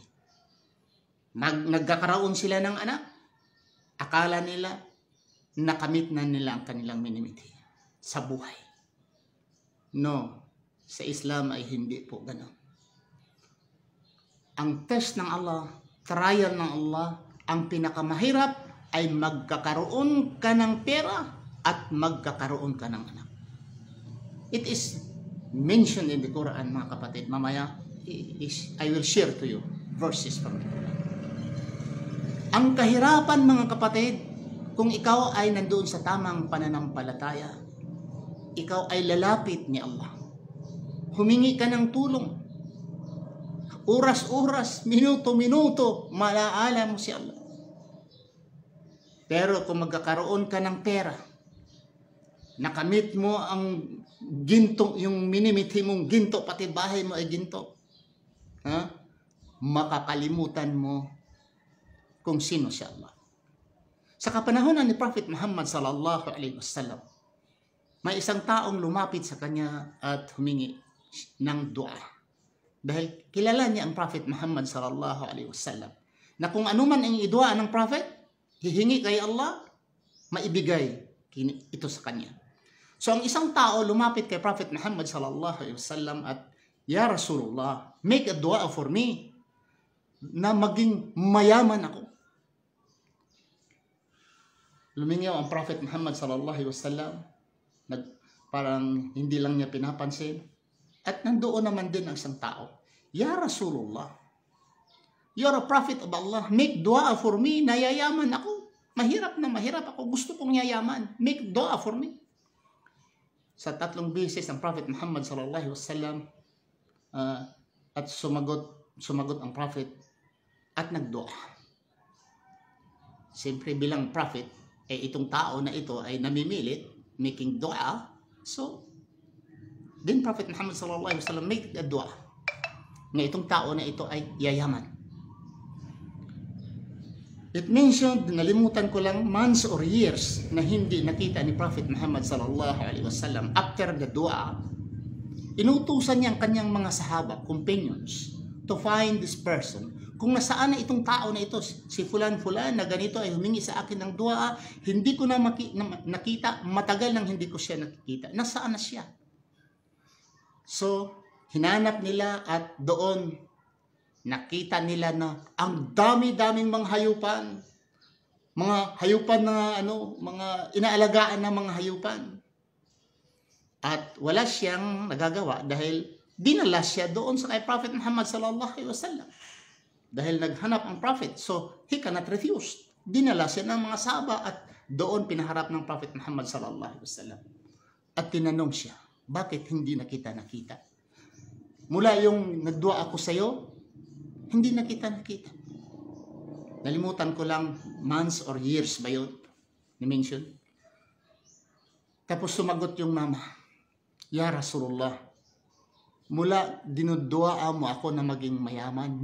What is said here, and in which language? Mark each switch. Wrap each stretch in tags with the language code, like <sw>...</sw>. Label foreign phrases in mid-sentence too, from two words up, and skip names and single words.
<tl>Nagkakaroon sila ng anak, akala nila nakamit na nila ang kanilang minimithi sa buhay. No, sa Islam ay hindi po ganoon. Ang test ng Allah, trial ng Allah, ang pinakamahirap ay magkakaroon ka ng pera at magkakaroon ka ng anak.</tl> <en>It is mentioned in the Quran,</en> <tl>mga kapatid. Mamaya,</tl> <en>I will share to you verses from the Quran.</en> <tl>Ang kahirapan, mga kapatid, kung ikaw ay nandoon sa tamang pananampalataya, ikaw ay lalapit ni Allah. Humingi ka ng tulong. Oras-oras, minuto-minuto, malaala mo si Allah. Pero kung magkakaroon ka ng pera, nakamit mo ang ginto, yung minimithi mong ginto, pati bahay mo ay ginto, makakalimutan mo kung sino si Allah. Sa kapanahonan ni Prophet Muhammad</tl> <ar>صلى الله عليه وسلم,</ar> <tl>may isang taong lumapit sa kanya at humingi ng dua. Dahil kilala niya ang Prophet Muhammad</tl> <ar>صلى الله عليه وسلم,</ar> <tl>na kung ano man ang idua ng Prophet, hihingi kay Allah, maibigay ito sa kanya. So ang isang tao lumapit kay Prophet Muhammad</tl> <ar>صلى الله عليه وسلم</ar> <tl>at,</tl> <ar>"يا رسول الله,</ar> <en>make a dua for me</en> <tl>na maging mayaman ako." Lumingaw ang Prophet Muhammad</tl> <ar>صلى الله عليه وسلم,</ar> <tl>parang hindi lang niya pinapansin. At nandoon naman din ang isang tao,</tl> <ar>"يا رسول الله,</ar> <en>you're a prophet of Allah, make dua for me,</en> <tl>nayayaman ako. Mahirap na mahirap ako, gusto kong yayaman.</tl> <en>Make dua for me."</en> <tl>Sa 3 beses ang Prophet Muhammad</tl> <ar>صلى الله عليه وسلم</ar> <tl>at sumagot ang Prophet at nagdua. Siyempre bilang Prophet, itong tao na ito ay namimilit making dua.</tl> <en>So, then</en> <tl>Prophet Muhammad</tl> <ar>صلى الله عليه وسلم</ar> <en>make a dua</en> <tl>na itong tao na ito ay yayaman.</tl> <en>It mentioned,</en> <tl>nalimutan ko lang,</tl> <en>months or years</en> <tl>na hindi nakita ni Prophet Muhammad</tl> <ar>صلى الله عليه وسلم.</ar> <en>After the dua,</en> <tl>inutusan niya ang kanyang mga sahaba,</tl> <en>companions, to find this person.</en> <tl>Kung nasaan na itong tao na ito, si fulan-fulan na ganito ay humingi sa akin ng dua, hindi ko na nakita, matagal nang hindi ko siya nakikita. Nasaan na siya? So, hinanap nila at doon nakita nila na ang dami-daming mga hayupan na mga inaalagaan na mga hayupan. At wala siyang nagagawa dahil dinala siya doon sa kay Prophet Muhammad</tl> <ar>صلى الله عليه وسلم.</ar> <tl>Dahil naghanap ang Prophet,</tl> <en>so he cannot refuse.</en> <tl>Dinala siya ng mga sahaba at doon pinaharap ng Prophet Muhammad</tl> <ar>صلى الله عليه وسلم.</ar> <tl>At tinanong siya, bakit hindi na kita nakita? Mula yung nagdua ako sa iyo, hindi na kita nakita. Nalimutan ko lang,</tl> <en>months or years</en> <tl>ba yun? Ni-mention. Tapos sumagot yung mama,</tl> <ar>"يا رسول الله,</ar> <tl>mula dinudua mo ako na maging mayaman.</tl>